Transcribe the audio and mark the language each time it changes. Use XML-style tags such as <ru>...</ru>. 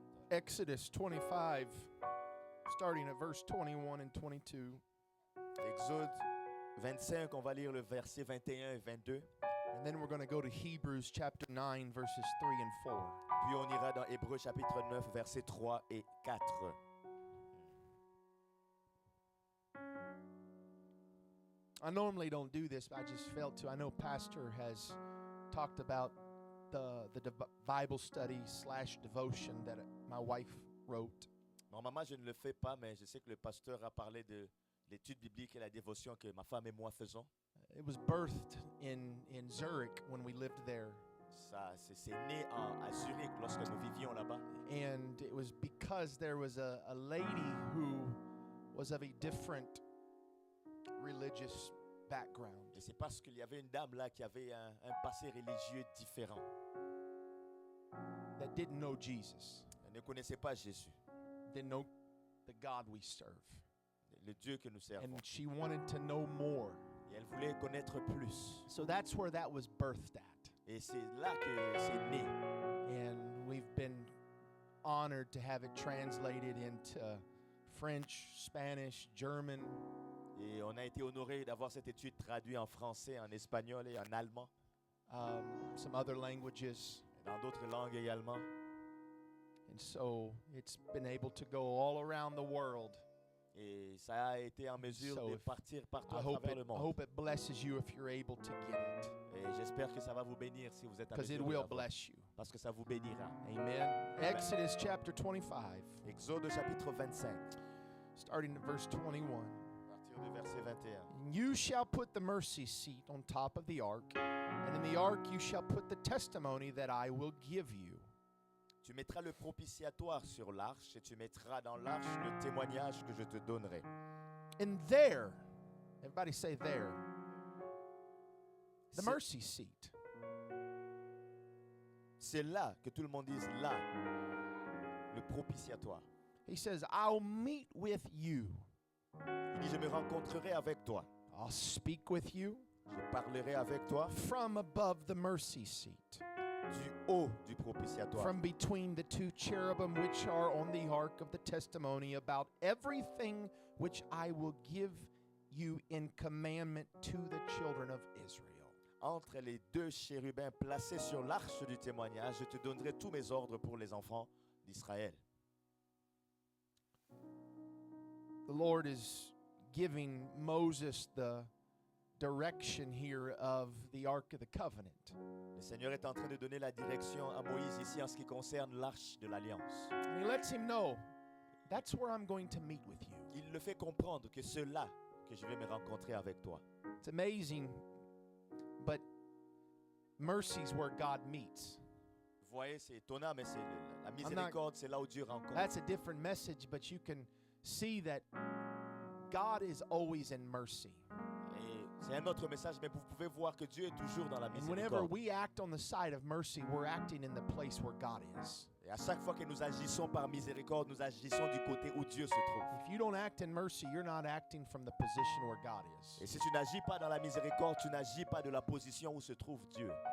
<en>Exodus 25, starting at verse 21 and 22.</en> <fr>Exode 25, on va lire le verset 21 et 22.</fr> <en>And then we're going to go to Hebrews chapter 9, verses 3 and 4.</en> <fr>Puis on ira dans Hébreux chapitre 9, versets 3 et 4.</fr> <en>I normally don't do this, but I just felt to. I know Pastor has talked about the Bible study / devotion that my wife wrote.</en> <fr>Normalement, je ne le fais pas, mais je sais que le pasteur a parlé de l'étude biblique et la dévotion que ma femme et moi faisons.</fr> <en>It was birthed in Zurich when we lived there.</en> <fr>C'est né à Zurich lorsque nous vivions là-bas.</fr> <en>And it was because there was a lady who was of a different religious background.</en> <fr>Et c'est parce qu'il y avait une dame là qui avait un passé religieux différent.</fr> <en>That didn't know Jesus,</en> <fr>Elle ne connaissait pas Jésus,</fr> <en>didn't know the God we serve.</en> <fr>le Dieu que nous servons.</fr> <en>And she wanted to know more.</en> <fr>Et elle voulait connaître plus.</fr> <en>So that's where that was birthed at.</en> <fr>Et c'est là que c'est né.</fr> <en>And we've been honored to have it translated into French, Spanish, German,</en> <fr>Et on a été honoré d'avoir cette étude traduite en français, en espagnol et en allemand,</fr> <en>some other languages.</en> <fr>et dans d'autres langues également.</fr> <en>And so it's been able to go all around the world.</en> <fr>Et ça a été en mesure</fr> <en>So</en> <fr>de</fr> <en>if-</en> <fr>partir partout</fr> <en>I</en> <fr>à</fr> <en>hope</en> <fr>travers</fr> <en>it,</en> <fr>le</fr> <en>I</en> <fr>monde.</fr> <en>hope it blesses you if you're able to get it,</en> <fr>Et j'espère que ça va vous bénir si vous êtes à</fr> <en>because it</en> <fr>mesure de</fr> <en>will</en> <fr>l'avoir,</fr> <en>bless you.</en> <fr>parce que ça vous bénira.</fr> <en>Amen. Exodus chapter 25,</en> <fr>Exode chapitre 25,</fr> <en>starting at verse 21.</en> <fr>à partir du verset 21.</fr> <en>And you shall put the mercy seat on top of the ark, and in the ark you shall put the testimony that I will give you.</en> <fr>Tu mettras le propitiatoire sur l'arche et tu mettras dans l'arche le témoignage que je te donnerai.</fr> <en>And there, everybody say there, the</en> <fr>C'est-</fr> <en>mercy seat.</en> <fr>C'est là, que tout le monde dise là, le propitiatoire.</fr> <en>He says, I'll meet with you.</en> <fr>Il dit, je me rencontrerai avec toi.</fr> <en>I'll speak with you</en> <fr>Je parlerai avec toi</fr> <en>from above the mercy seat,</en> <fr>du haut du propitiatoire,</fr> <en>from between the two cherubim which are on the ark of the testimony, about everything which I will give you in commandment to the children of Israel.</en> <fr>entre les deux chérubins placés sur l'arche du témoignage, je te donnerai tous mes ordres pour les enfants d'Israël.</fr> <en>The Lord is giving Moses the direction here of the Ark of the Covenant.</en> <fr>Le Seigneur est en train de donner la direction à Moïse ici en ce qui concerne l'arche de l'Alliance.</fr> <en>And he lets him know, that's where I'm going to meet with you.</en> <fr>Il le fait comprendre que c'est là que je vais me rencontrer avec toi.</fr> <en>It's amazing, but mercy's where God meets.</en> <fr>Vous voyez, c'est étonnant, mais c'est la miséricorde, c'est là où Dieu rencontre.</fr> <en>That's a different message, but you can see that God is always in mercy.</en> <fr>Et c'est un autre message, mais vous pouvez voir que Dieu est toujours dans la</fr> <en>And whenever</en> <fr>miséricorde.</fr> <en>we act on the side of mercy, we're acting in the place where God is.</en> <fr>Et à chaque fois que nous agissons par miséricorde, nous agissons du côté où Dieu se trouve.</fr> <en>If you don't act in mercy, you're not acting from the position where God</en> <fr>Et</fr> <en>is.</en> <fr>si tu n'agis pas dans la miséricorde, tu n'agis pas de la position où se trouve Dieu.</fr>